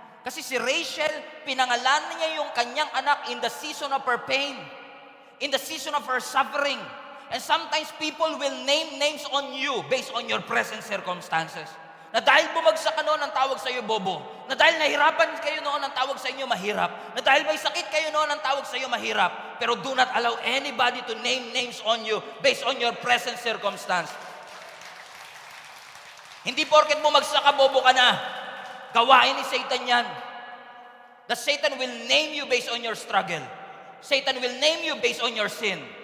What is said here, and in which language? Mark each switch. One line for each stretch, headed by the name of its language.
Filipino: Kasi si Rachel, pinangalanan niya yung kanyang anak
English: in the season of her pain, in the season of her suffering. And sometimes people will name names on you based on your present circumstances.
Filipino: Na dahil bumagsak ka noon, ang tawag sa iyo bobo. Na dahil nahirapan kayo noon, ang tawag sa inyo mahirap. Na dahil may sakit kayo noon, ang tawag sa iyo mahirap.
English: Pero do not allow anybody to name names on you based on your present circumstance.
Filipino: Hindi porket bumagsak ka, bobo ka na. Gawain ni Satan yan.
English: The Satan will name you based on your struggle. Satan will name you based on your sin.